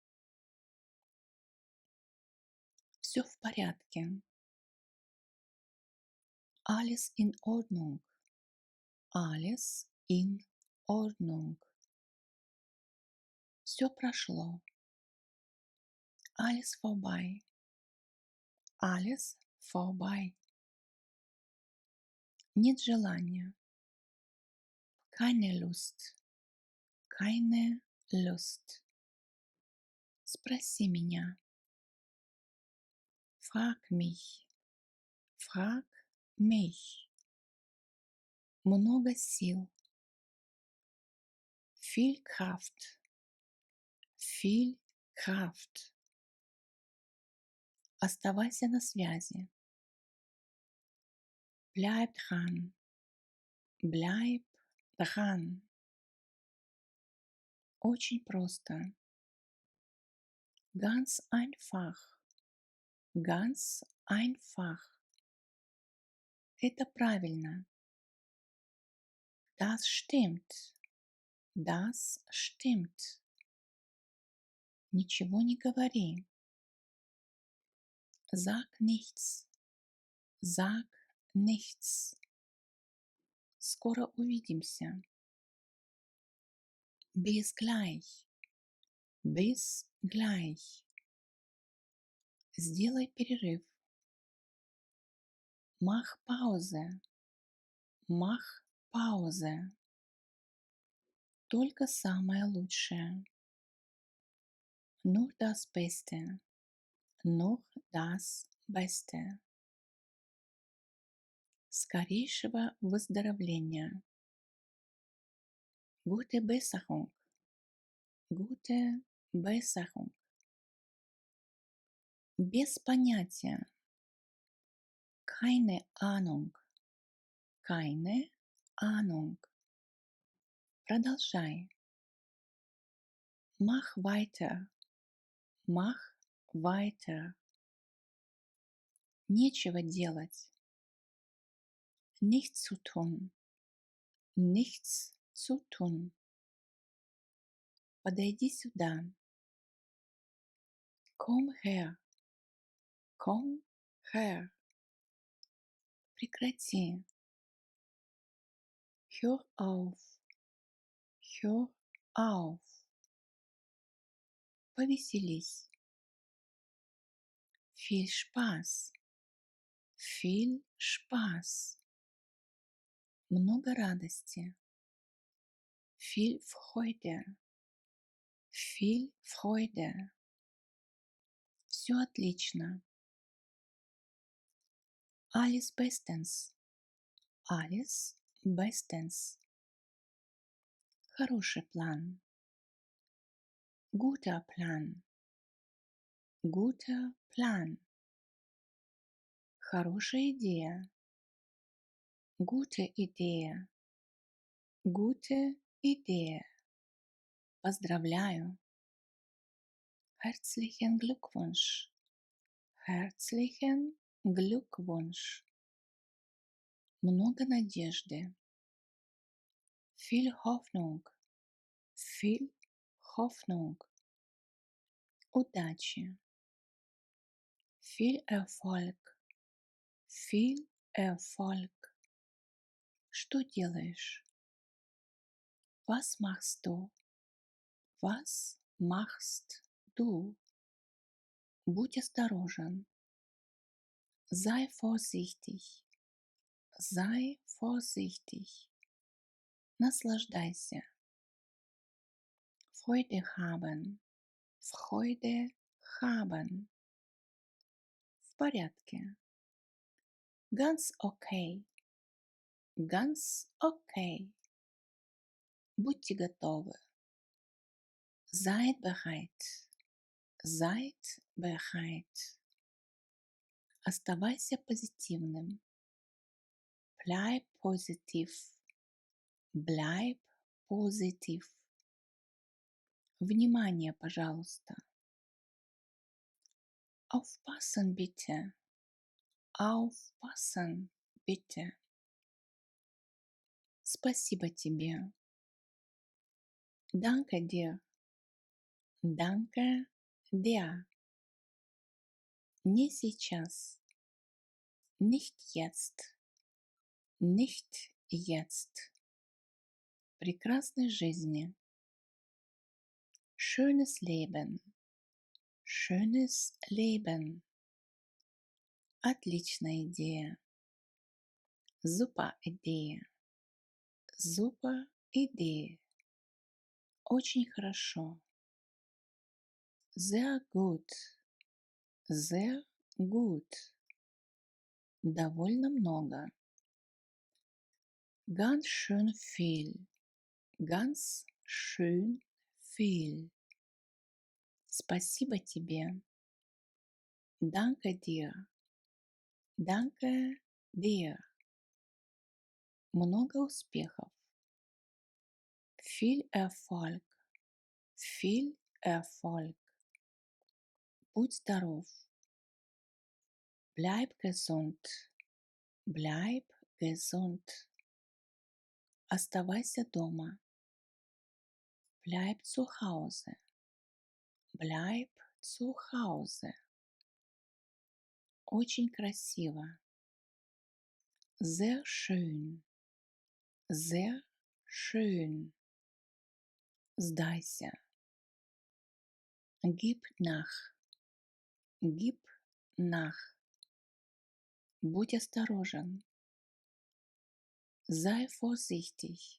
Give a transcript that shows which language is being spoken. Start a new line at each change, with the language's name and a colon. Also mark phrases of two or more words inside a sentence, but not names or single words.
Russian: Все в порядке.
German: Alles in Ordnung. Alles in Ordnung.
Russian: Все прошло.
German: Alles vorbei. Alles vorbei.
Russian: Нет желания.
German: Keine Lust. Keine Lust.
Russian: Спроси меня.
German: Frag mich. Frag mich.
Russian: Много сил.
German: Viel Kraft. Viel Kraft.
Russian: Оставайся на связи.
German: Bleib dran. Bleib dran.
Russian: Очень просто.
German: Ganz einfach. Ganz einfach.
Russian: Это правильно.
German: Das stimmt. Das stimmt.
Russian: Ничего не говори.
German: Sag nichts. Sag nichts.
Russian: Скоро увидимся.
German: Bis gleich. Bis gleich.
Russian: Сделай перерыв.
German: Mach Pause. Mach Pause.
Russian: Только самое лучшее.
German: Nur das Beste. Nur das Beste.
Russian: Скорейшего выздоровления.
German: Gute Besserung. Gute Besserung.
Russian: Без понятия.
German: Keine Ahnung. Keine Ahnung. Продолжай. Mach weiter. Mach weiter.
Russian: Нечего делать.
German: Nichts zu tun. Nichts zu tun.
Russian: Подойди сюда.
German: Komm her. Komm her. Прекрати. Hör auf. Hör auf. Повеселись. Viel Spaß. Viel Spaß.
Russian: Много радости.
German: Viel Freude. Viel Freude.
Russian: Все отлично.
German: Alles bestens. Alles bestens.
Russian: Хороший план.
German: Guter Plan. Guter Plan.
Russian: Хорошая идея.
German: Gute Idee. Gute Idee. Поздравляю. Herzlichen Glückwunsch. Herzlichen Glückwunsch.
Russian: Много надежды.
German: Viel Hoffnung. Viel Hoffnung. Удачи. Viel Erfolg. Viel Erfolg.
Russian: Что делаешь?
German: Was machst du? Was machst du?
Russian: Будь осторожен.
German: Sei vorsichtig. Sei vorsichtig. Наслаждайся. Freude haben. Freude haben.
Russian: В порядке.
German: Ganz okay. Ganz okay.
Russian: Будьте готовы.
German: Seid bereit. Seid bereit.
Russian: Оставайся позитивным.
German: Bleib positiv. Bleib positiv.
Russian: Внимание, пожалуйста.
German: Aufpassen bitte. Aufpassen bitte.
Russian: Спасибо тебе.
German: Danke dir. Danke dir.
Russian: Не сейчас.
German: Nicht jetzt. Nicht jetzt.
Russian: Прекрасной жизни.
German: Schönes Leben. Schönes Leben.
Russian: Отличная идея.
German: Super Idee. Super Idee.
Russian: Очень хорошо.
German: Sehr gut. Sehr gut.
Russian: Довольно много.
German: Ganz schön viel. Ganz schön viel.
Russian: Спасибо тебе.
German: Danke dir. Danke dir.
Russian: Много успехов.
German: Viel Erfolg. Viel Erfolg.
Russian: Будь здоров.
German: Bleib gesund. Bleib gesund.
Russian: Оставайся дома.
German: Bleib zu Hause. Bleib zu Hause.
Russian: Очень красиво.
German: Sehr schön. Sehr schön. Сдайся. Gib nach. Gib nach.
Russian: Будь осторожен.
German: Sei vorsichtig.